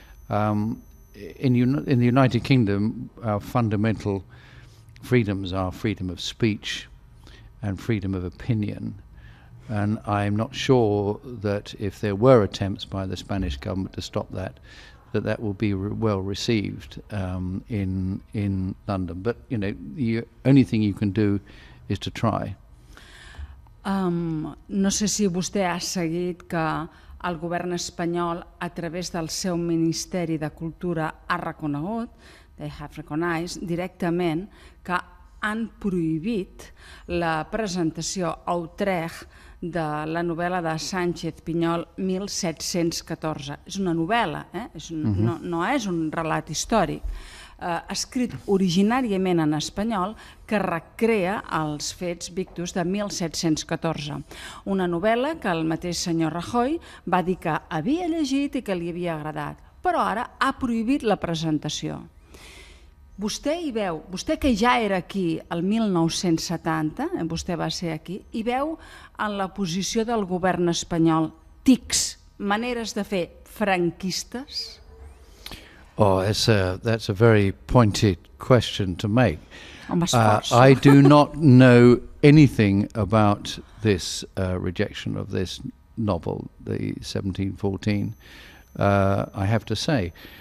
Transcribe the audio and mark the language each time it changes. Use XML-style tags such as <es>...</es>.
<en>In the United Kingdom, our fundamental freedoms are freedom of speech and freedom of opinion. And I'm not sure that if there were attempts by the Spanish government to stop that, that will be well received in London. But, you know, the only thing you can do is to try.</en> <ca>No sé si vostè ha seguit que el govern espanyol, a través del seu Ministeri de Cultura, ha reconegut,</ca> <en>they have recognized,</en> <ca>directament, que han prohibit la presentació a Utrecht de la novel·la de Sánchez Pinyol 1714. És una novel·la, no és un relat històric, escrit originàriament en espanyol, que recrea els fets victus de 1714. Una novel·la que el mateix senyor Rajoy va dir que havia llegit i que li havia agradat, però ara ha prohibit la presentació. Vostè hi veu, vostè que ja era aquí el 1970, vostè va ser aquí, hi veu en la posició del govern espanyol tics, maneres de fer franquistes?</ca> <en>Oh, that's a very pointed question to make.</en> <ca>Esforç.</ca> <en>I do not know anything about this rejection of this novel, the 1714, I have to say.</en>